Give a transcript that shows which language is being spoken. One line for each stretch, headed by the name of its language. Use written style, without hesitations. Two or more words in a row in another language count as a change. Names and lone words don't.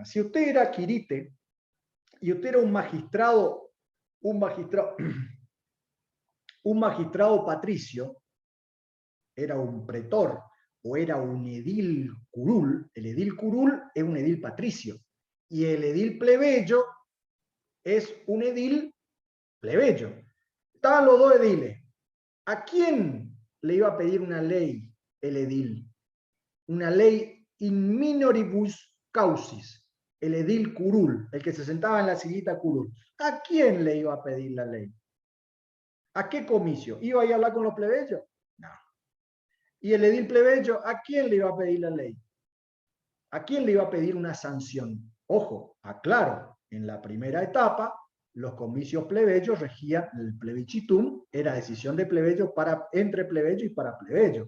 Spanish: Si usted era quirite y usted era un magistrado patricio, era un pretor o era un edil curul, el edil curul es un edil patricio, y el edil plebeyo es un edil plebeyo. Estaban los dos ediles. ¿A quién le iba a pedir una ley el edil? Una ley
Latin: in minoribus causis,
Spanish: el edil curul, el que se sentaba en la sillita curul. ¿A quién le iba a pedir la ley? ¿A qué comicio? ¿Iba a ir a hablar con los plebeyos? No. ¿Y el edil plebeyo, a quién le iba a pedir la ley? ¿A quién le iba a pedir una sanción? Ojo, aclaro, en la primera etapa, los comicios plebeyos regían el plebiscitum, era decisión de plebeyo entre plebeyo y para plebeyo.